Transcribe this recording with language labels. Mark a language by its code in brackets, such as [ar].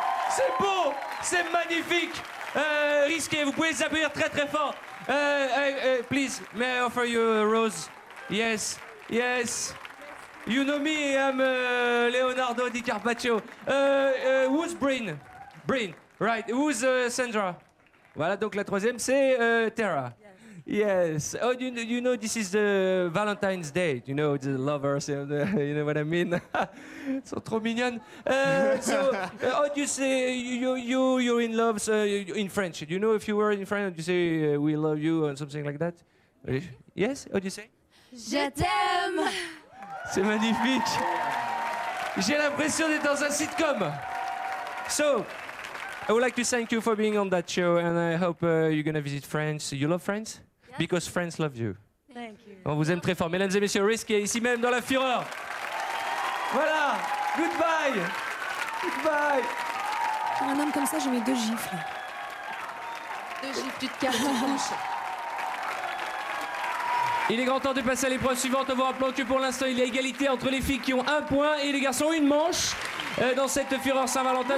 [fr] C'est beau, c'est magnifique. Risqué, vous pouvez les applaudir très très fort. [en] Please, may I offer you a rose? Yes, yes. You know me, I'm Leonardo Di Carpaccio. Who's Bryn? Bryn, right. Who's Sandra? [fr] Voilà, donc la troisième, c'est Tara. [en] Yes. Oh, you know, this is the Valentine's Day. You know, the lovers, you know what I mean? [fr] Ils sont trop mignonnes. [en] So, how do you say you're in love in French? Do you know if you were in French, do you say we love you or something like that? Yes? How do you say? [fr] Je t'aime. C'est magnifique. J'ai l'impression d'être dans un sitcom. [en] So, I would like to thank you for being on that show, and I hope you're gonna visit France. You love France? Yes. Because France loves you. Thank you. [fr] On vous aime très fort. Mesdames et messieurs, Risky est ici même dans la fureur. [en] Voilà. Goodbye. Goodbye. [fr] Pour un homme comme ça, je mets 2 gifles. 2 gifles, tu te casses la bouche. Il est grand temps de passer à l'épreuve suivante en vous rappelant que pour l'instant il y a égalité entre les filles qui ont 1 point et les garçons une manche dans cette fureur Saint-Valentin.